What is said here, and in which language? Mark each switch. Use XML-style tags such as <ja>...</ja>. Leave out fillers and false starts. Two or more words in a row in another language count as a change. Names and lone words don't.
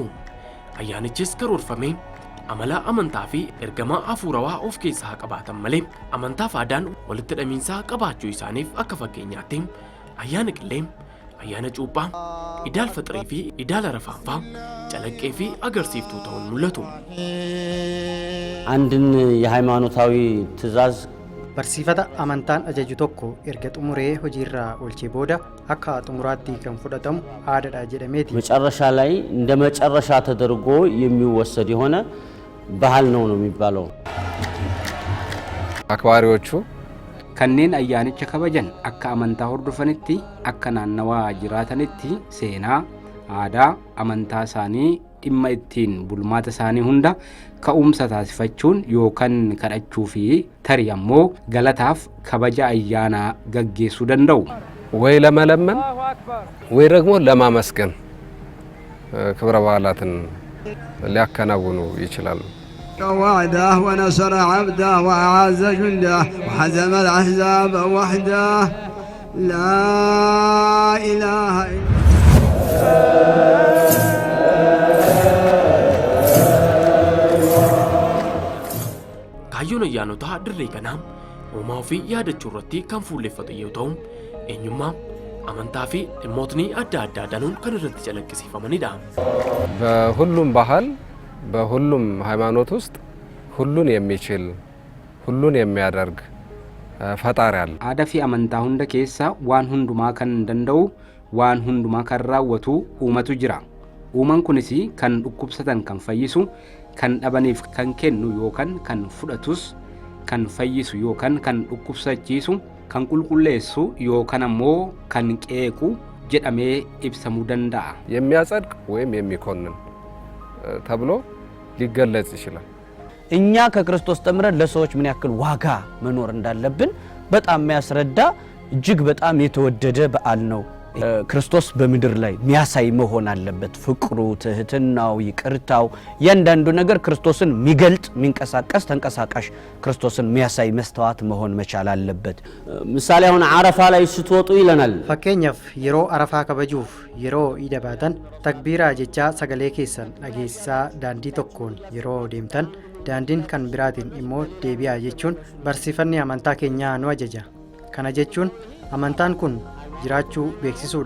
<om>ayyaanichis karoorfamee amala amantaa fi ergama hafuurawaa of keessaa qabaatan malee amantaa fi aadaan walitti hidhamiinsaa qabaachuu isaaniif akka fakkeenyaatti ayyaana qillee, ayyaana cuuphaa, idaal faxirii fi idaal arafaanfaa calaqqee fi agarsiiftuu ta'uun mul'atu.</om> <am>አንድን የሃይማኖታዊ ትእዛዝ</am> <om>barsiifata amantaan ajaju tokko erga xumuree hojiirraa oolchee booda akka xumuraatti kan fudhatamu aadaadha jedhameeti.</om> <am>መጨረሻ ላይ እንደ መጨረሻ ተደርጎ የሚወሰድ የሆነ ባህል ነው የሚባለው። አክባሪዎቹ</am> <om>kanneen ayyaanicha kabajan akka amantaa hordofanitti akka naannawaa jiraatanitti seenaa, aadaa, amantaa isaanii dhimma ittiin bulmaata isaanii hunda ka'umsa taasifachuun yookaan kadhachuu fi tarii ammoo galataaf kabaja ayyaanaa gaggeessuu danda'u.</om> <am>ወይ ለመለመን ወይ ደግሞ ለማመስገን ክብረ በዓላትን ሊያከናውኑ ይችላሉ።</am> <ar>وعده ونصر عبده وأعز جنده وحزم الأحزاب وحده لا إله إلا</ar> <om>kaayyoon ayyaanotaa dirree kanaa uumaa ofii yaadachuu irratti kan fuulleffatu yoo ta'u eenyummaa amantaa fi dhimmootni adda addaa danuun kan irratti calaqqisiifamanidha.</om> <am>በሁሉም ባህል በሁሉም ሃይማኖት ውስጥ ሁሉን የሚችል ሁሉን የሚያደርግ ፈጣሪ አለ።</am> <om>aadaa fi amantaa hunda keessa waan hundumaa kan danda'u waan hundumaa kan raawwatu uumatu jira. uumaan kunis kan dhukkubsatan kan fayyisu, kan dhabaniif kan kennu yookaan kan fudhatus, kan fayyisu yookaan kan dhukkubsachiisu, kan qulqulleessu yookaan ammoo kan qeequ jedhamee ibsamuu danda'a.</om> <am>የሚያጸድቅ ወይም የሚኮንን ተብሎ ሊገለጽ ይችላል። እኛ ከክርስቶስ ተምረን ለሰዎች ምን ያክል ዋጋ መኖር እንዳለብን በጣም የሚያስረዳ እጅግ በጣም የተወደደ በዓል ነው። ክርስቶስ በምድር ላይ የሚያሳይ መሆን አለበት። ፍቅሩ፣ ትህትናው፣ ይቅርታው ያንዳንዱ ነገር ክርስቶስን የሚገልጥ የሚንቀሳቀስ ተንቀሳቃሽ ክርስቶስን የሚያሳይ መስተዋት መሆን መቻል አለበት። ምሳሌ አሁን አረፋ ላይ ስትወጡ ይለናል።</am> <om>fakkeenyaaf yeroo arafaa kabajuuf yeroo iida baatan takbiiraa jechaa sagalee keessan dhageessisaa daandii tokkoon yeroo deemtan daandiin kan biraatiin immoo deebi'aa jechuun barsiifanni amantaa keenyaa nu ajaja. kana jechuun amantaan kun jiraachuu beeksisuudha.</om>